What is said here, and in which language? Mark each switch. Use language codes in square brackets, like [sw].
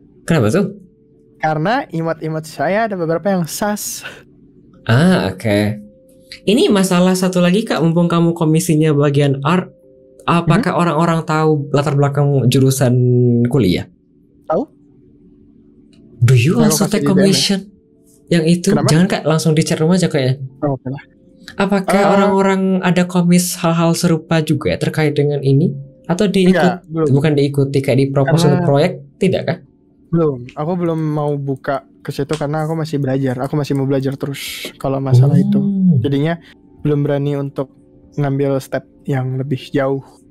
[id] Kenapa tuh? Karena emot-emot saya ada beberapa yang sas. Oke. Ini masalah satu lagi Kak, mumpung kamu komisinya bagian art, apakah orang-orang tahu latar belakang jurusan kuliah? Tahu? [en] Do you also take commission? [id] Yang itu? Kenapa? Jangan Kak, langsung di chat rumah aja kayaknya. Oke lah. Apakah orang-orang ada komis hal-hal serupa juga terkait dengan ini? Atau bukan diikuti kayak di propose untuk proyek, tidak kan? Belum, aku belum mau buka ke situ karena aku masih belajar. Aku masih mau belajar terus kalau masalah itu. Jadinya belum berani untuk ngambil step yang lebih jauh.